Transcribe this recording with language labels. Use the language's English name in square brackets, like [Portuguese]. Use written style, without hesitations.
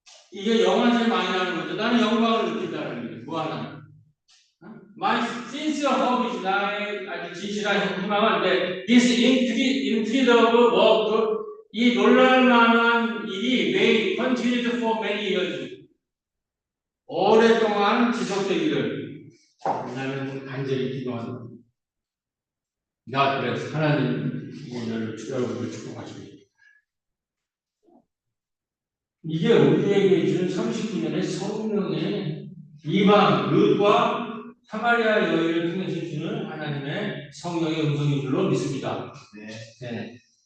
[Korean] 이게 영화제 많이 나는 거죠. 나는 영광을 느낀다는 거예요. 무한한. [English] My sincere hope is [Korean] 나의 아주 진실한 희망은 [English] this incredible work, [Korean] 이 놀랄만한 일이 [English] may continue for many years. [Korean] 오랫동안 지속되기를 나는 간절히 기도합니다. [English] God bless. [Korean] 하나님 여러분을 축복하십니다. 이게 우리에게 주는 39년의 성령의 이방 룻과 사마리아 여인을 통해서 주는 하나님의 성령의 음성인 줄로 믿습니다. 네.